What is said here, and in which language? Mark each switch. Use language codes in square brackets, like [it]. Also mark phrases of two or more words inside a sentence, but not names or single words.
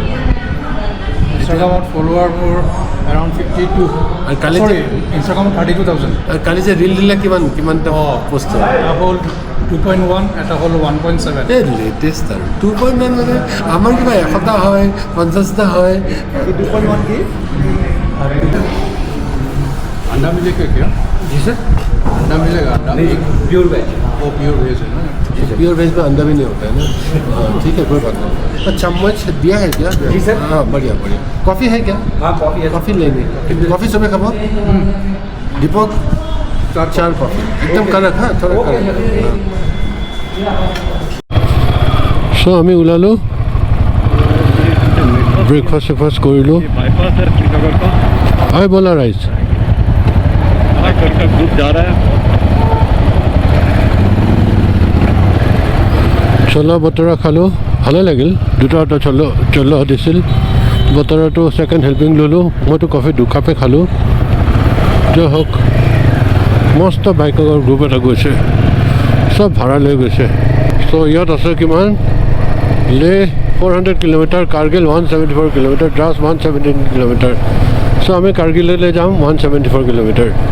[as] ইনষ্টাগ্ৰামত ফলোৱাৰ মোৰ এৰাউণ্ড 52 আৰু কালি ইনষ্টাগ্ৰামত 32,000 আৰু কালি যে ৰিল দিলে কিমানটা পষ্ট হ'ল 2.1 এটা হ'ল 1.7 এই লেটেষ্ট আৰু 2.9 মানে আমাৰ কিবা এসপ্তাহ হয় 50টা হয় [hi] 2.1 কি अंडा मिलेगा क्या जी सर अंडा मिलेगा अंडा नहीं [en] pure veg [hi] वो [en] pure veg [hi] है ना [en] pure veg [hi] में अंडा भी नहीं होता है ना ठीक है कोई बात नहीं तो चम्मच दिया है क्या जी सर हाँ बढ़िया बढ़िया कॉफ़ी है क्या हाँ कॉफ़ी है कॉफ़ी लेंगे कॉफ़ी सुबह कब दीपक चार कॉफी एकदम कड़क हाँ थोड़ा कड़क [as] सो আমি ওলালোঁ ব্ৰেকফাষ্ট চেকফাষ্ট কৰিলোঁ [hi] बाईपास है श्रीनगर का [as] আই বলা ৰাইজ [hi] आजकल का ग्रुप जा रहा है [as] চলা বতৰা খালোঁ ভালে লাগিল দুটা চলা দিছিল বতৰাটো [en] second helping [as] ল'লোঁ মইতো কফি দুকাপে খালোঁ যে হওক মস্ত বাইকৰ গ্ৰুপ এটা গৈছে চব ভাড়া লৈ গৈছে চ' ইয়াত আছে কিমান লে 400 কিলোমিটাৰ কাৰ্গিল 174 কিলোমিটাৰ দ্ৰাছ 117 কিলোমিটাৰ চ' আমি কাৰ্গিললৈ যাম 174 কিলোমিটাৰ